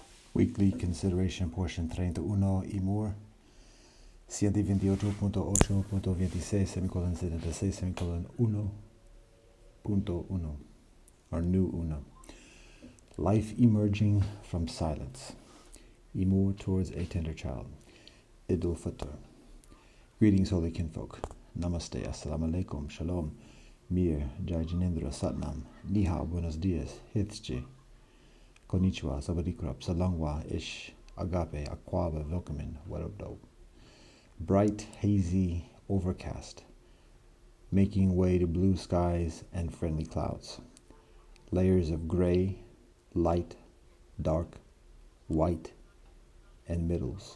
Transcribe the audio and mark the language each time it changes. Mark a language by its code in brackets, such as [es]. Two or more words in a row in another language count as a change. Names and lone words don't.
[en] Weekly Consideration Portion 31 Imur 128.8.26 semicolon 76 semicolon 1.1 or new uno. Life emerging from silence. Imur towards a tender child. Idul Fitr. Greetings, holy kinfolk. Namaste, [ar] assalamu alaikum, [en] shalom, mir, jai jinendra, satnam, [zh] ni hao, [es] buenos dias, [en] hithje, konnichiwa, sabadikrap, salangwa, ish, agape, akwaba, welcome, what up, dope. Bright, hazy, overcast, making way to blue skies and friendly clouds. Layers of gray, light, dark, white, and middles.